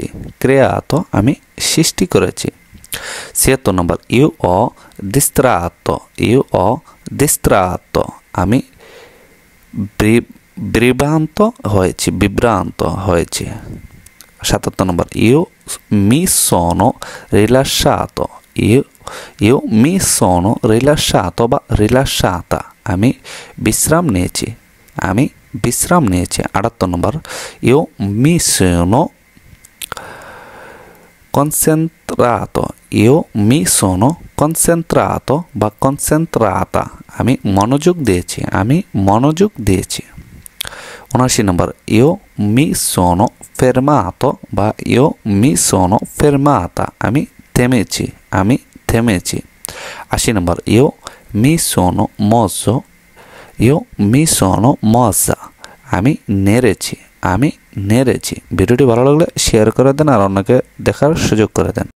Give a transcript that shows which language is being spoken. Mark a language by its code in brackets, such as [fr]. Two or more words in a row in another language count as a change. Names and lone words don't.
[bn] creato, আমি সৃষ্টি করেছি। 76 নম্বর, [it] io ho distratto. io ho distratto, [bn] আমি বিভ্রান্ত হয়েছি। বিভ্রান্ত হয়েছি। 77 নম্বর, [it] io mi sono rilasciato. io mi sono rilasciato বা rilasciata, [bn] আমি বিশ্রাম নিয়েছি। আমি বিশ্রাম নিয়েছি। 78 নম্বর, [it] io mi sono concentrato. io mi sono concentrato বা concentrata, [bn] আমি মনোযোগ দিয়েছি। আমি মনোযোগ দিয়েছি। [it] 79 নম্বর, io mi sono fermato বা io mi sono fermata, [bn] আমি থেমেছি। আমি থেমেছি। 80 নম্বর, [it] io mi sono mosso. io mi sono mossa, [bn] আমি নেড়েছি। আমি নেড়েছি। ভিডিওটি ভালো লাগলে শেয়ার করে দেন আর অন্যকে দেখার সুযোগ করে দেন।